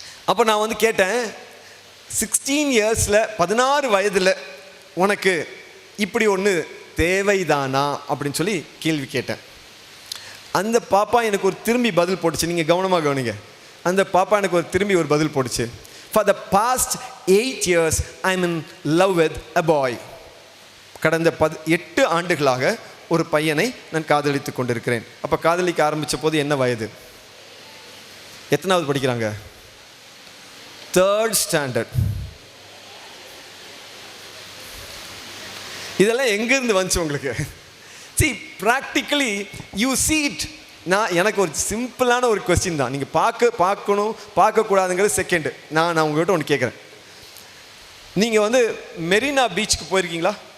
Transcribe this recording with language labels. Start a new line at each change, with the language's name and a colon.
Tamil: அப்போ நான் கேட்டேன், 16 இயர்ஸில் 16 வயதில் உனக்கு இப்படி ஒன்று தேவைதானா அப்படின்னு சொல்லி கேள்வி கேட்டேன். அந்த பாப்பா எனக்கு ஒரு திரும்பி பதில் போட்டுச்சு. நீங்கள் கவனமாக கவனிங்க. அந்த பாப்பா எனக்கு திரும்பி ஒரு பதில் போட்டுச்சு.
English: For the past 8 years, I'm in love with a boy.
Tamil: கடந்த 8 ஆண்டுகளாக ஒரு பையனை நான் காதலித்து கொண்டிருக்கிறேன். அப்போ காதலிக்க ஆரம்பித்த போது என்ன வயது? எத்தனாவது படிக்கிறாங்க? 3rd standard. இதெல்லாம் எங்கேருந்து வந்துச்சு உங்களுக்கு?
English: See, practically you see it.
Tamil: எனக்கு ஒரு சிம்பிளான ஒரு கொஸ்டின் தான். நீங்கள் பார்க்கணும் பார்க்கக்கூடாதுங்கிறது செகண்டு. நான் உங்கள்கிட்ட ஒன்று கேட்குறேன். நீங்கள் மெரினா பீச்சுக்கு போயிருக்கீங்களா?